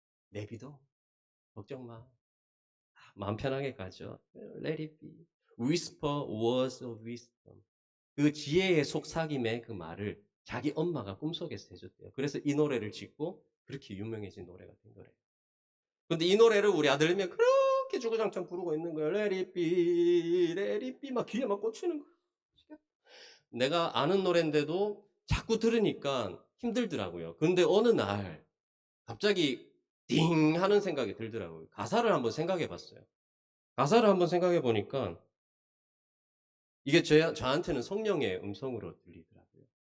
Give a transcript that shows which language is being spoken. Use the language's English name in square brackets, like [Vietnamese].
[Korean] 내비둬 걱정 마. 마음 편하게 가죠. [English] Let it be. Whisper words of wisdom. [Korean] 그 지혜의 속삭임의 그 말을 자기 엄마가 꿈속에서 해줬대요. 그래서 이 노래를 짓고 그렇게 유명해진 노래가 된 거래요. 근데 이 노래를 우리 아들내미가 그렇게 주구장창 부르고 있는 거예요. [English] Let it be, let it be [Korean] 막 귀에 막 꽂히는 거예요. 내가 아는 노래인데도 자꾸 들으니까 힘들더라고요. 근데 어느 날 갑자기 띵 하는 생각이 들더라고요. 가사를 한번 생각해 봤어요. 가사를 한번 생각해 보니까 이게 저한테는 성령의 음성으로 들리더라고요.